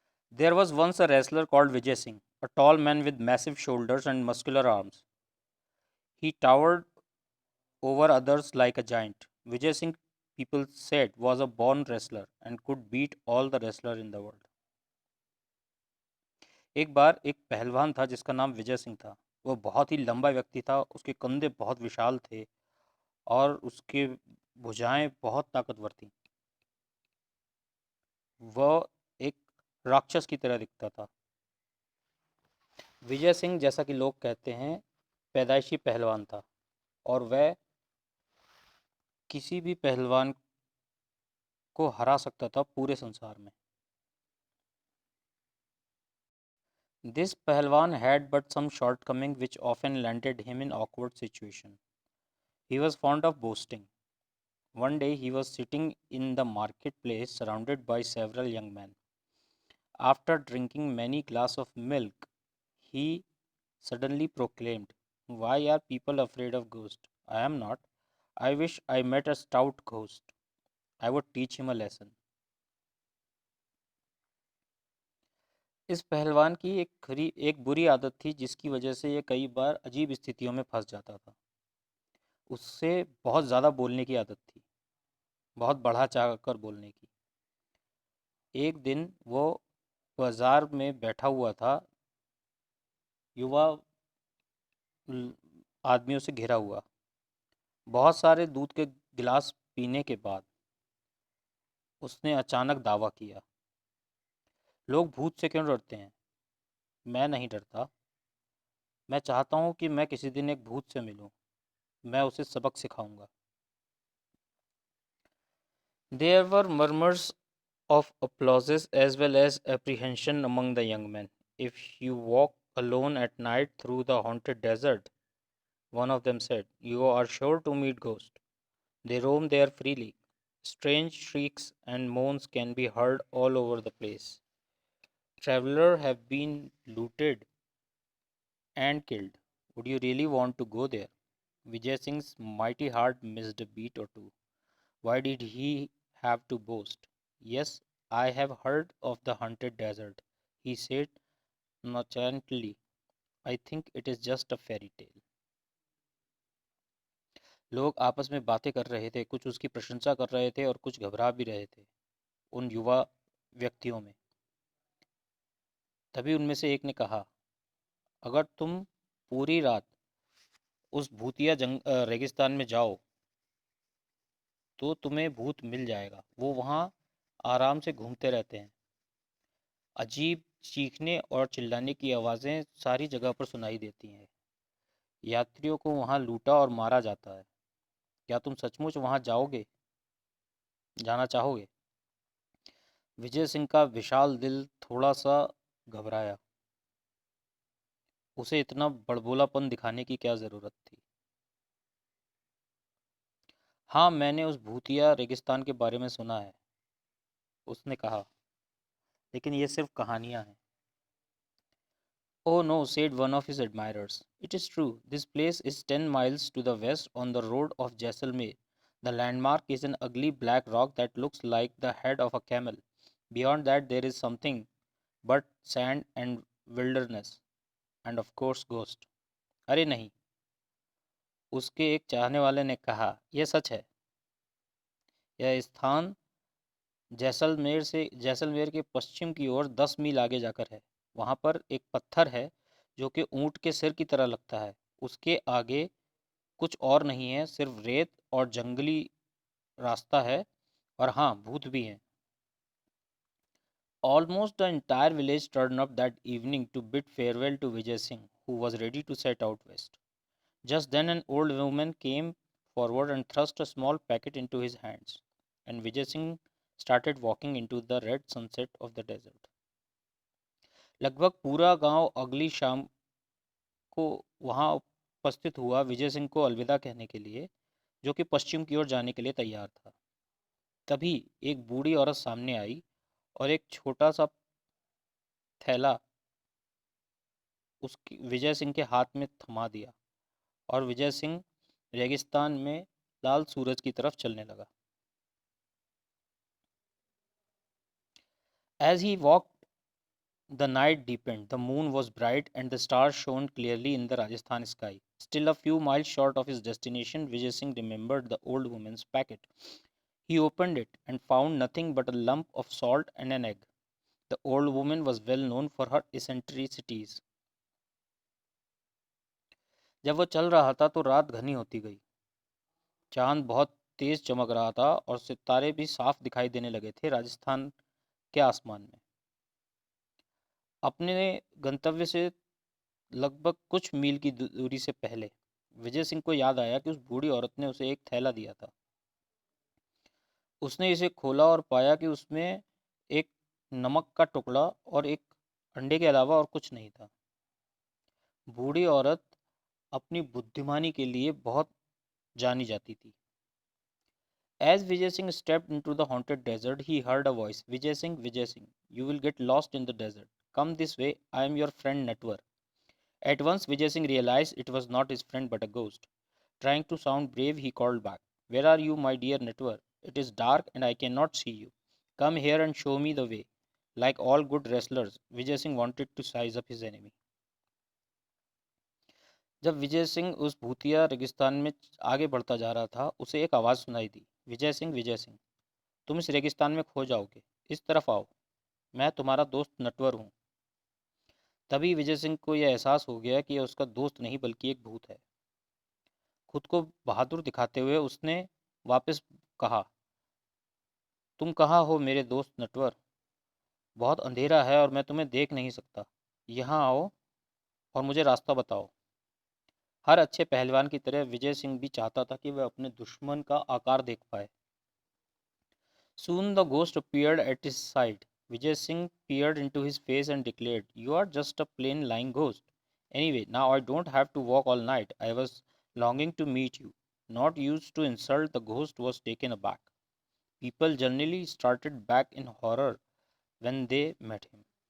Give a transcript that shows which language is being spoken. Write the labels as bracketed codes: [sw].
[en] There was once a wrestler called Vijay Singh, a tall man with massive shoulders and muscular arms. He towered over others like a giant. Vijay Singh, people said, was a born wrestler and could beat all the wrestlers in the world. [hi] एक बार एक पहलवान था जिसका नाम विजय सिंह था। वो बहुत ही लंबा व्यक्ति था, उसके कंधे बहुत विशाल थे और उसके भुजाएं बहुत ताकतवर थीं। वह एक राक्षस की तरह दिखता था। विजय सिंह, जैसा कि लोग कहते हैं, पैदाइशी पहलवान था और वह किसी भी पहलवान को हरा सकता था पूरे संसार में। [en] This pahalwan had but some shortcoming which often landed him in awkward situation. He was fond of boasting. One day he was sitting in the marketplace surrounded by several young men. After drinking many glasses of milk, he suddenly proclaimed, "Why are people afraid of ghosts? I am not. I wish I met a stout ghost. I would teach him a lesson." [hi] इस पहलवान की एक बुरी आदत थी जिसकी वजह से ये कई बार अजीब स्थितियों में फंस जाता था। उससे बहुत ज़्यादा बोलने की आदत थी, बहुत बढ़ा चढ़ा कर बोलने की। एक दिन वो बाजार में बैठा हुआ था, युवा आदमियों से घिरा हुआ। बहुत सारे दूध के गिलास पीने के बाद उसने अचानक दावा किया, लोग भूत से क्यों डरते हैं? मैं नहीं डरता। मैं चाहता हूँ कि मैं किसी दिन एक भूत से मिलूं। मैं उसे सबक सिखाऊंगा। [en] There were murmurs of applause as well as apprehension among the young men. If you walk alone at night through the haunted desert, one of them said, you are sure to meet ghosts. They roam there freely. Strange shrieks and moans can be heard all over the place. Travelers have been looted and killed. Would you really want to go there? Vijay Singh's mighty heart missed a beat or two. Why did he have to boast? Yes, I have heard of the haunted desert, he said nonchalantly. I think it is just a fairy tale. [hi] लोग आपस में बातें कर रहे थे, कुछ उसकी प्रशंसा कर रहे थे और कुछ घबरा भी रहे थे उन युवा व्यक्तियों में। तभी उनमें से एक ने कहा, अगर तुम पूरी रात उस भूतिया रेगिस्तान में जाओ तो तुम्हें भूत मिल जाएगा। वो वहाँ आराम से घूमते रहते हैं। अजीब चीखने और चिल्लाने की आवाज़ें सारी जगह पर सुनाई देती हैं। यात्रियों को वहाँ लूटा और मारा जाता है। क्या तुम सचमुच वहाँ जाना चाहोगे? विजय सिंह का विशाल दिल थोड़ा सा घबराया। उसे इतना बड़बोलापन दिखाने की क्या ज़रूरत थी? हाँ, मैंने उस भूतिया रेगिस्तान के बारे में सुना है, उसने कहा, लेकिन ये सिर्फ कहानियाँ हैं। [en] Oh no, said one of his admirers. It is true. This place is 10 miles to the west on the road of Jaisalmer. The landmark is an ugly black rock that looks like the head of a camel. Beyond that, there is something but sand and wilderness. And of course, ghost. [hi] अरे नहीं, उसके एक चाहने वाले ने कहा, यह सच है। यह स्थान जैसलमेर के पश्चिम की ओर 10 मील आगे जाकर है। वहाँ पर एक पत्थर है जो कि ऊँट के सिर की तरह लगता है। उसके आगे कुछ और नहीं है, सिर्फ रेत और जंगली रास्ता है, और हाँ, भूत भी हैं। [en] Almost the entire village turned up that evening to bid farewell to Vijay Singh, who was ready to set out west. Just then an old woman came forward and thrust a small packet into his hands, and Vijay Singh started walking into the red sunset of the desert. [hi] लगभग पूरा गांव अगली शाम को वहां उपस्थित हुआ विजय सिंह को अलविदा कहने के लिए, जो कि पश्चिम की ओर जाने के लिए तैयार था। तभी एक बूढ़ी औरत सामने आई और एक छोटा सा थैला उसकी विजय सिंह के हाथ में थमा दिया और विजय सिंह रेगिस्तान में लाल सूरज की तरफ चलने लगा। [en] As he walked, the night deepened, the moon was bright, and the stars shone clearly in the Rajasthan sky. Still a few miles short of his destination, Vijay Singh remembered the old woman's packet. He opened it and found nothing but a lump of salt and an egg. The old woman was well known for her eccentricities. [hi] जब वो चल रहा था तो रात घनी होती गई। चांद बहुत तेज चमक रहा था और सितारे भी साफ दिखाई देने लगे थे राजस्थान के आसमान में। अपने गंतव्य से लगभग कुछ मील की दूरी से पहले विजय सिंह को याद आया कि उस बूढ़ी औरत ने उसे एक थैला दिया था। उसने इसे खोला और पाया कि उसमें एक नमक का टुकड़ा और एक अंडे के अलावा और कुछ नहीं था। बूढ़ी औरत अपनी बुद्धिमानी के लिए बहुत जानी जाती थी। [en] As Vijay Singh stepped into the haunted desert, he heard a voice. Vijay Singh, you will get lost in the desert. Come this way, I am your friend Natwar. At once, Vijay Singh realized it was not his friend but a ghost. Trying to sound brave, he called back. Where are you, my dear Natwar? It is dark and I cannot see you. Come here and show me the way. Like all good wrestlers, Vijay Singh wanted to size up his enemy. [hi] जब विजय सिंह उस भूतिया रेगिस्तान में आगे बढ़ता जा रहा था, उसे एक आवाज़ सुनाई दी। विजय सिंह, तुम इस रेगिस्तान में खो जाओगे। इस तरफ आओ, मैं तुम्हारा दोस्त नटवर हूँ। तभी विजय सिंह को यह एहसास हो गया कि यह उसका दोस्त नहीं बल्कि एक भूत है। खुद को बहादुर दिखाते हुए उसने वापस कहा, तुम कहाँ हो मेरे दोस्त नटवर? बहुत अंधेरा है और मैं तुम्हें देख नहीं सकता। यहाँ आओ और मुझे रास्ता बताओ। हर अच्छे पहलवान की तरह विजय सिंह भी चाहता था कि वह अपने दुश्मन का आकार देख पाए। [en] Soon the ghost appeared at his side. Vijay Singh peered into his face and declared, you are just a plain lying ghost. Anyway, now I don't have to walk all night. I was longing to meet you. Not used to insult, the ghost was taken aback. People generally started back in horror when they met him.